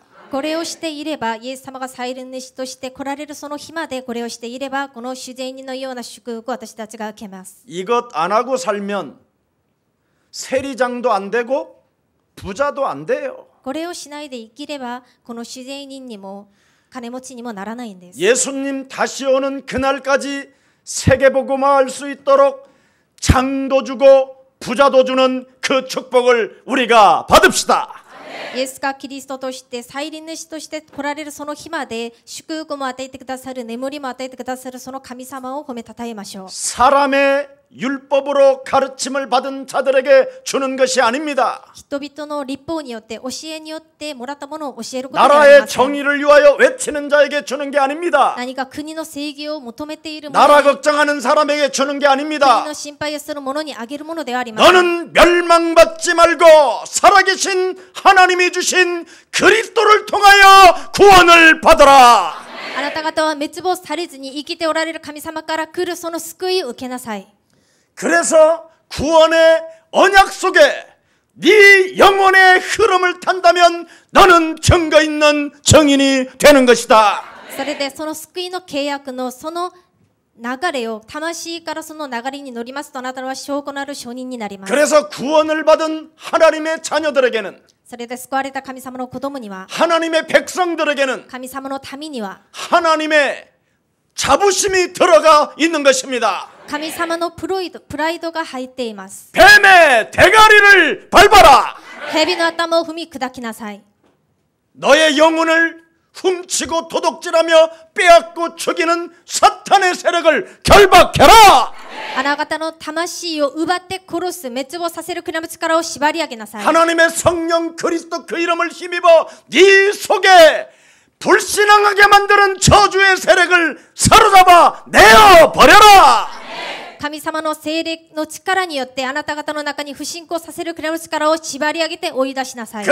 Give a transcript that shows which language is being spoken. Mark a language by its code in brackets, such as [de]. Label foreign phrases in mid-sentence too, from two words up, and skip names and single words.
[ja] これをしていればイエス様が再臨主として来られるその日までこれをしていればこの主税人のような祝福を私たちが受けます。 [ko] 이것 안 하고 살면 세리장도 안 되고 부자도 안 돼요. [ja] これをしないで生きればこの主税人にも金持ちにもならないんです。 [ko] 예수님 다시 오는 그날까지 세계복음화 할 수 있도록 장도 주고 부자도 주는 그 축복을 우리가 받읍시다. [ja] イエスがキリストとして再臨主として来られるその日まで祝福も与えてくださる眠りも与えてくださるその神様を褒めたたえましょう。 [ko] 사람의 율법으로 가르침을 받은 자들에게 주는 것이 아닙니다. [ja] 人々の律法によって教えによってもらったものを教えることではあり [ko] 나라의 [ja] ません。 [ko] 정의를 위하여 외치는 자에게 주는 게 아닙니다. [ja] 何か国の正義を求めている者 [ko] 나라 걱정하는 사람에게 주는 게 [ja] 国 [ko] 아닙니다. [ja] の心配をする者にあげるものではありません。 [ko] 너는 멸망받지 말고 살아계신 하나님이 주신 그리스도를 통하여 구원을 받아라. [ja] あなた方は滅亡されずに生きておられる神様から来るその救いを受けなさい。 [ko] 그래서 구원의 언약 속에 네 영혼의 흐름을 탄다면 너는 증거 있는 증인이 되는 것이다. [ja] それでその救いの契約のその流れを魂からその流れに乗りますとあなたは証拠のある証人になります。 [ko] 그래서 구원을 받은 하나님의 자녀들에게는 [ja] それで救われた神様の子供には [ko] 하나님의 백성들에게는 [ja] 神様の民には [ko] 하나님의 자부심이 들어가 있는 것입니다. [ja] 神様のプライドが入っています。 [ko] 뱀의 대가리를 밟아라. [ja] 蛇の頭を踏み砕きなさい。 [ko] 너의 영혼을 훔치고 도둑질하며 빼앗고 죽이는 사탄의 세력을 결박해라. [ja] あなた方の魂を奪って殺す滅亡させる国の力を縛り上げなさい。 [ko] 하나님의 성령 그리스도 그 이름을 힘입어 네 속에 불신앙하게 만드는 저주의 세력을 사로잡아 내어버려라. [ja] 神様の聖霊の力によってあなた方の中に不信仰させるくらいの力を縛り上げて追い出しなさい。